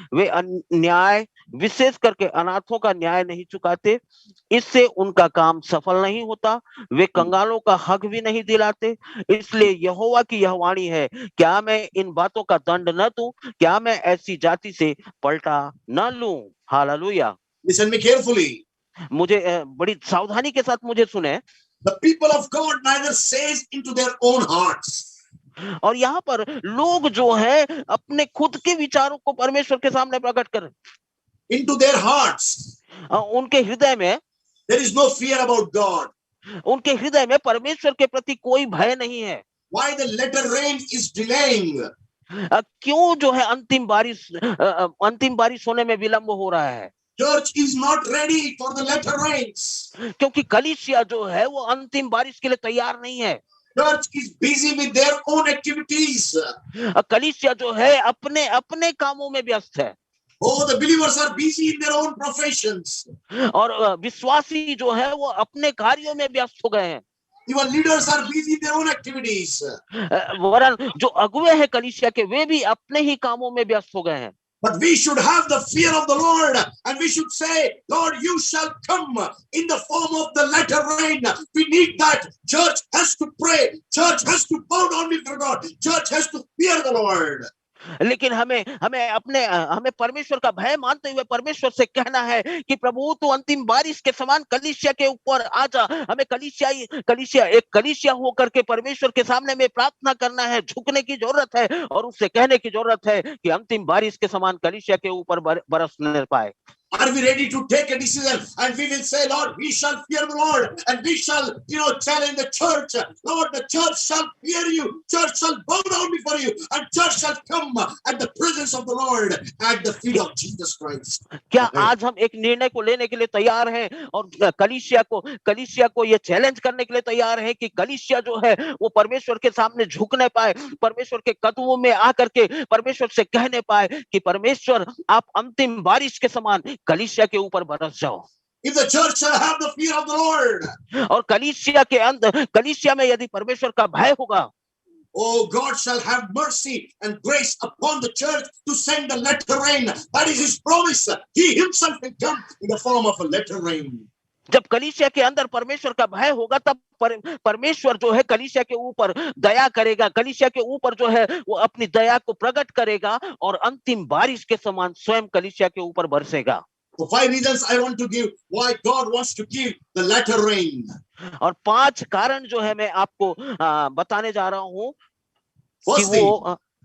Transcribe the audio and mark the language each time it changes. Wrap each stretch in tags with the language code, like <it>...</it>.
<hi>वे अन्याय, विशेष करके अनाथों का न्याय नहीं चुकाते, इससे उनका काम सफल नहीं होता। वे कंगालों का हक भी नहीं दिलाते। इसलिए यहोवा की यह वाणी है, क्या मैं इन बातों का दंड न दूं? क्या मैं ऐसी जाति से पलटा न लूं? हालेलुया।</hi> <en>Listen me carefully.</en> <hi>मुझे बड़ी सावधानी के साथ मुझे सुने।</hi> <en>The people of God neither says into their own hearts.</en> <hi>और यहाँ पर लोग जो है अपने खुद के विचारों को परमेश्वर के सामने प्रकट कर,</hi> <en>Into their hearts.</en> <hi>उनके हृदय में</hi> <en>There is no fear about God.</en> <hi>उनके हृदय में परमेश्वर के प्रति कोई भय नहीं है।</hi> <en>Why the latter rain is delaying?</en> <hi>क्यों जो है अंतिम बारिश होने में विलंब हो रहा है?</hi> <en>Church is not ready for the latter rains.</en> <hi>क्योंकि कलीसिया जो है वो अंतिम बारिश के लिए तैयार नहीं है।</hi> <en>Church is busy with their own activities.</en> <hi>कलीसिया जो है अपने अपने कामों में व्यस्त है।</hi> <en>Oh, the believers are busy in their own professions.</en> <hi>और विश्वासी जो है वो अपने कार्यों में व्यस्त हो गए हैं।</hi> <en>Even leaders are busy in their own activities.</en> <hi>वरन जो अगुवे हैं कलीसिया के वे भी अपने ही कामों में व्यस्त हो गए हैं।</hi> <en>But we should have the fear of the Lord and we should say, Lord, you shall come in the form of the latter rain. We need that. Church has to pray. Church has to bow down before God. Church has to fear the Lord.</en> <hi>लेकिन हमें परमेश्वर का भय मानते हुए परमेश्वर से कहना है कि प्रभु तू अंतिम बारिश के समान कलीसिया के ऊपर आ जा। हमें कलीसिया होकर के परमेश्वर के सामने में प्रार्थना करना है, झुकने की जरूरत है और उससे कहने की जरूरत है कि अंतिम बारिश के समान कलीसिया के ऊपर बरसने पाए।</hi> <en>Are we ready to take a decision? And we will say, Lord, we shall fear the Lord. And we shall, challenge the church. Lord, the church shall fear you. Church shall bow down before you. And church shall come at the presence of the Lord at the feet of Jesus Christ.</en> <hi>क्या आज हम एक निर्णय को लेने के लिए तैयार हैं और कलीसिया को ये चैलेंज करने के लिए तैयार हैं कि कलीसिया जो है वो परमेश्वर के सामने झुकने पाए, परमेश्वर के कदमों में आकर के परमेश्वर से कहने पाए कि परमेश्वर आप अंतिम बारिश के समान कलीसिया के ऊपर बरस जाओ।</hi> <en>If the church shall have the fear of the Lord,</en> <hi>और कलीसिया में यदि परमेश्वर का भय होगा,</hi> <en>oh, God shall have mercy and grace upon the church to send the latter rain. That is his promise. He himself will come in the form of a latter rain.</en> <hi>जब कलीसिया के अंदर परमेश्वर का भय होगा तब परमेश्वर जो है कलीसिया के ऊपर दया करेगा, कलीसिया के ऊपर जो है वो अपनी दया को प्रकट करेगा और अंतिम बारिश के समान स्वयं कलीसिया के ऊपर बरसेगा।</hi> <en>So 5 reasons I want to give why God wants to give the latter rain.</en> <hi>और 5 कारण जो है मैं आपको बताने जा रहा हूँ कि वो</hi>